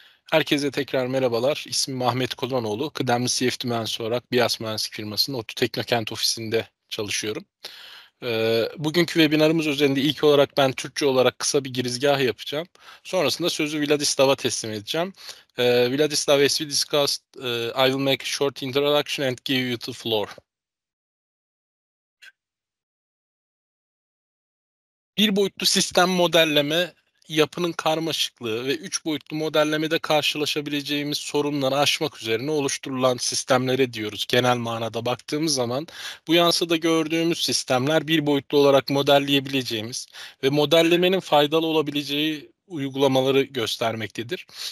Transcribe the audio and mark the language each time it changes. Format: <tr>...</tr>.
<tr>Herkese tekrar merhabalar. İsmim Ahmet Kolanoğlu. Kıdemli CFD mühendisi olarak BİAS Mühendislik firmasının ODTÜ Teknokent ofisinde çalışıyorum. Bugünkü webinarımız üzerinde ilk olarak ben Türkçe olarak kısa bir girizgah yapacağım. Sonrasında sözü Vladislav'a teslim edeceğim.</tr> <en>Vladislav, as we discussed, I will make a short introduction and give you the floor.</en> <tr>Bir boyutlu sistem modelleme, yapının karmaşıklığı ve üç boyutlu modellemede karşılaşabileceğimiz sorunları aşmak üzerine oluşturulan sistemlere diyoruz. Genel manada baktığımız zaman bu yansıda gördüğümüz sistemler bir boyutlu olarak modelleyebileceğimiz ve modellemenin faydalı olabileceği uygulamaları göstermektedir.</tr>